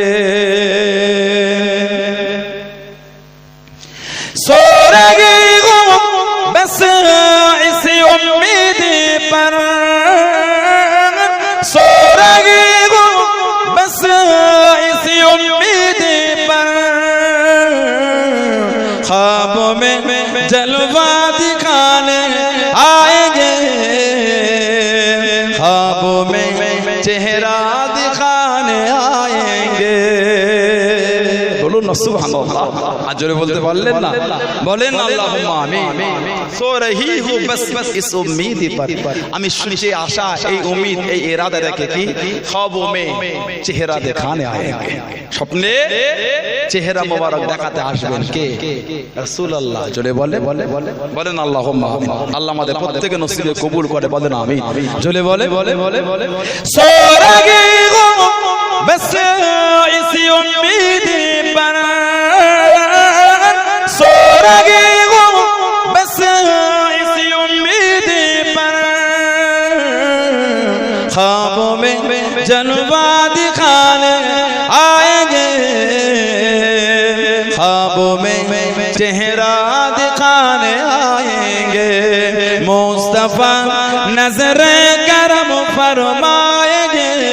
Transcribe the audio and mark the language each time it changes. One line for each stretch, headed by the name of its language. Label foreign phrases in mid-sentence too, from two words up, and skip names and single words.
Urdu: سو رہی ہوں بس اس امید پر سو رہی ہوں بس اس امید پر خوابوں میں جلوہ دکھانے آئیں گے خوابوں میں چہرہ دکھانے آئیں گے بولو نا سبحان اللہ آج جو بولتے بولیں نا
Arabic: اللہم آمین
Urdu: سو رہی ہوں بس اس امید پر
Bangla: আমি শুনছি আশা এই উম্মীদ এই ইরাদা রেখে কি
Urdu: خوابوں میں چہرہ دکھانے آئیں گے
Bangla: স্বপ্নে চেহারা মোবারক দেখাতে আসবেন কে রাসূলুল্লাহ জোরে বলেন
Arabic: اللهم آمين
Bangla: আল্লাহ আমাদের প্রত্যেককে নসিবে কবুল করে বলেন আমিন জোরে বলে
Urdu: سو رہی ہو بس اسی امید پر سو رہی ہوں بس اسی امید پر خوابوں میں جلوہ دکھانے آئیں گے خوابوں میں چہرہ دکھانے آئیں گے مصطفیٰ نظر کرم فرمائیں گے